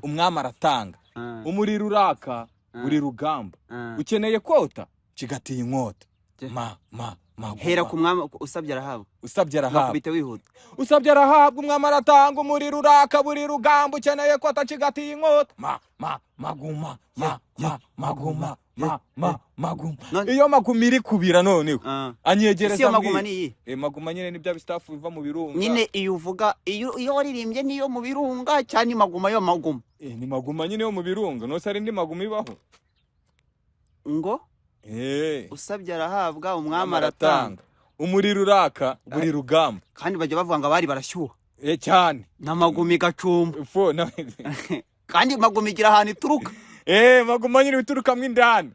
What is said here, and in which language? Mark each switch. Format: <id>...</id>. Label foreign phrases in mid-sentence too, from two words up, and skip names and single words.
<rw>umwami aratanga. Ah. Umuriro uraka, Ah. buri rugamba. Ah. Ukeneye kota, cigatiye inkota. Je- Ma, ma, ma, Hera guma. ku mwami, usabye arahabwa. Usabye arahabwa. Bakubite wihuta. Usabye arahabwa, umwami aratanga, umuriro uraka, buri rugamba ukeneye ko atacigatiye inkota. Ma, ma, maguma, ma, Ya, ma, ya, maguma, ya, ma, ya. ma, maguma. None Iyo maguma iri kubira noneho. Ah. Anyegereza Ese iyo maguma mbwira. ni iyi? Eh, maguma nyine ni bya bistaff biva mu birunga. Nyine iyo uvuga, iyo, iyo waririmbye niyo mu birunga, cyane maguma yo maguma. Eh, ni maguma nyine yo mu birunga. Nose hari indi maguma ibaho? Ngo? Eh. Usabye arahabwa, umwami Umwami aratanga. aratanga. Umuriro uraka, buri Ka- rugamba. Kandi bajya bavuga ngo abari barashyuha. Eh, cyane. Na maguma igacumba. Fo, na Kandi maguma igira ahantu ituruka. Eh, maguma nyine ituruka mo indani.</rw>